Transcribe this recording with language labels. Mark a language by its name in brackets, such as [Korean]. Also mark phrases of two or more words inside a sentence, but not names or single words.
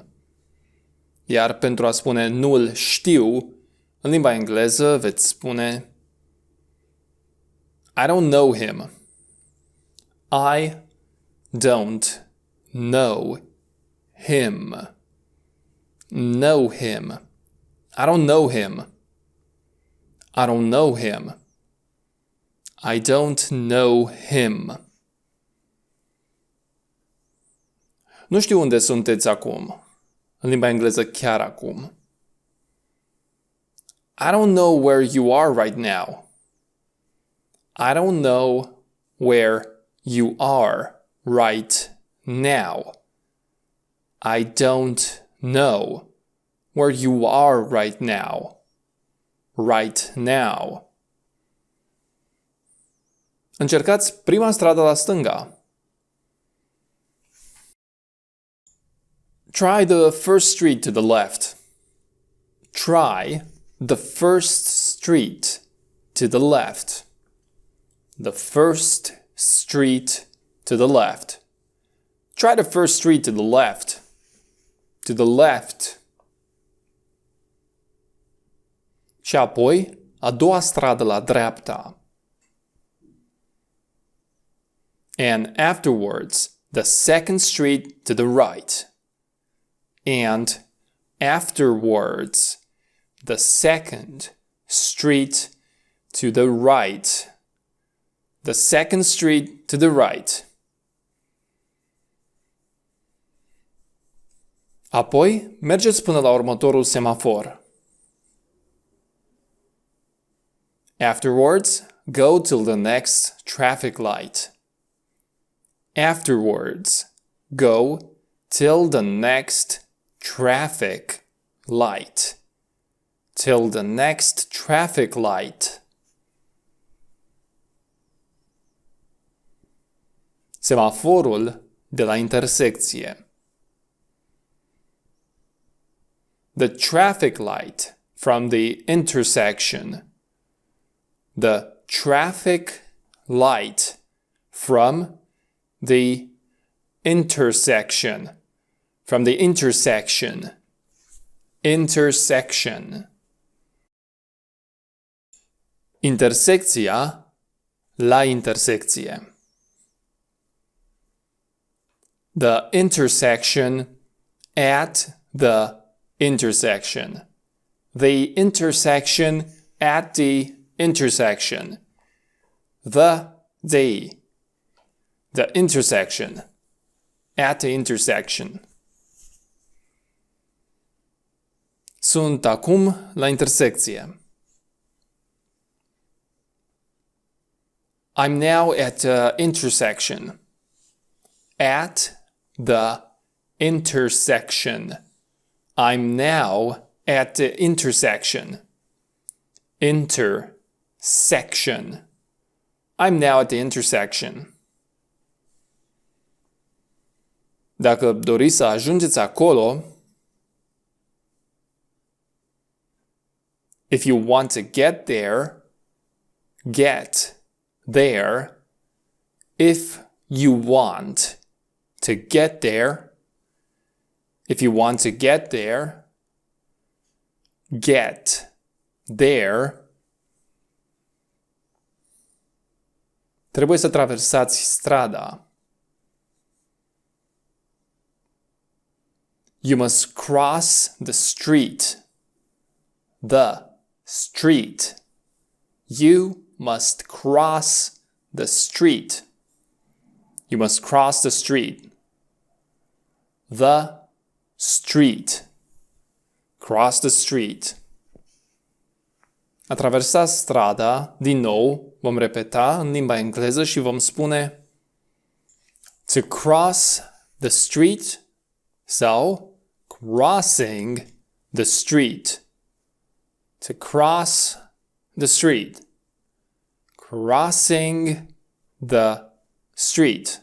[Romanian] Iar pentru a spune nu-l știu, în limba engleză veți spune [English] I don't know him. I don't know him. Know him. I don't know him. I don't know him. I don't know him. [Romanian] Nu știu unde sunteți acum. În limba engleză chiar acum. [English] I don't know where you are right now. I don't know where you are right now. I don't know where you are right now. Right now. [Romanian] Încercați prima stradă la stânga. [English] Try the first street to the left. Try the first street to the left. The first street to the left. Try the first street to the left. To the left. [Romanian] Și apoi, a doua stradă la dreapta. [English] And afterwards, the second street to the right. And afterwards, the second street to the right. The second street to the right. [Romanian] Apoi, mergeți până la următorul semafor. [English] Afterwards, go till the next traffic light. Afterwards, go till the next traffic light. Till the next traffic light. [Romanian] Semaforul de la intersecție. [English] The traffic light from the intersection. The traffic light from the intersection. From the intersection. Intersection. [Romanian] Intersecția la intersecție. [English] The intersection at the intersection. The intersection at the intersection. The intersection at the intersection. [Romanian] Sunt acum la intersecție. [English] I'm now at the intersection. At the intersection. I'm now at the intersection. Intersection. I'm now at the intersection. [Romanian] Dacă doriți să ajungeți acolo, [English] if you want to get there, get there. If you want to get there, if you want to get there, get there. [Romanian] Trebuie să traversați strada. [English] You must cross the street. The street. You must cross the street. You must cross the street. The street. Cross the street. [Romanian] A traversa strada, din nou, vom repeta în limba engleză și vom spune [English] to cross the street [Romanian] sau [English] crossing the street. To cross the street. Crossing the street.